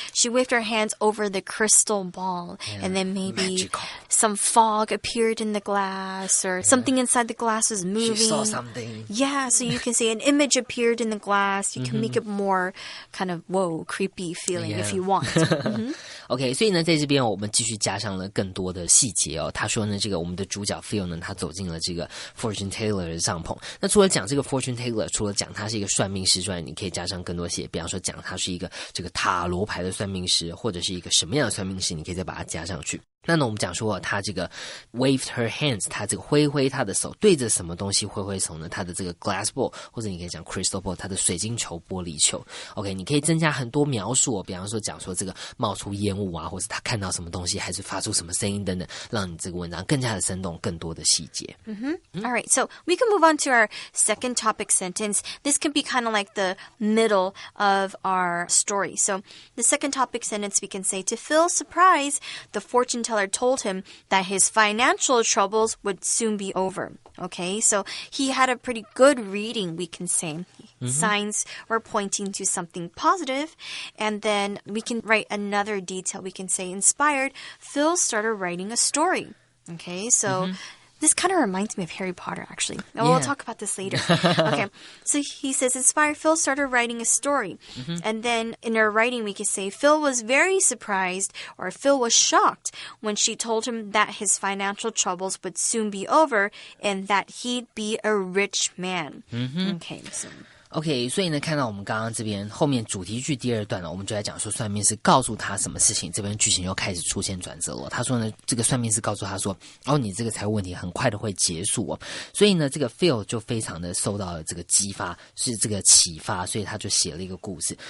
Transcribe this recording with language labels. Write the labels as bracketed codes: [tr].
[en] She waved her hands over the crystal ball, and then maybe magical. Some fog appeared in the glass, or something inside the glass was moving. She saw something. Yeah, so you can say an image appeared in the glass. You can make it more kind of, whoa, creepy feeling if you want. [zh] OK， 所以呢，在这边我们继续加上了更多的细节哦。他说呢，这个我们的主角 Phil 呢，他走进了这个 fortune teller 的帐篷。那除了讲这个 fortune teller， 除了讲他是一个算命师之外，你可以加上更多细节，比方说讲他是一个这个塔罗牌的算命师，或者是一个什么样的算命师，你可以再把它加上去。那呢，我们讲说他这个 [en] waved her hands， [zh] 他这个挥他的手，对着什么东西挥手呢？他的这个 glass ball， 或者你可以讲 crystal ball， 他的水晶球、玻璃球。 OK， 你可以增加很多描述比方说讲说这个冒出烟雾啊，或者他看到什么东西，还是发出什么声音等等，让你这个文章更加的生动，更多的细节。 [en] All right, so we can move on to our second topic sentence. This can be kind of like the middle of our story. So the second topic sentence, we can say, to Phil's surprise, the fortune teller told him that his financial troubles would soon be over. Okay, so he had a pretty good reading, we can say. Signs were pointing to something positive. And then we can write another detail. We can say, inspired, Phil started writing a story. Okay, so... This kind of reminds me of Harry Potter, actually. We'll talk about this later. Okay, so he says, inspired, Phil started writing a story. And then in her writing, we could say, Phil was very surprised, or Phil was shocked when she told him that his financial troubles would soon be over and that he'd be a rich man. Okay, so... [zh] OK， 所以呢，看到我们刚刚这边后面主题句第二段呢，我们就来讲说算命师告诉他什么事情，这边剧情又开始出现转折了。他说呢，这个算命师告诉他说，你这个财务问题很快的会结束哦。所以呢，这个 Phil 就非常的受到了这个激发，是这个启发，所以他就写了一个故事。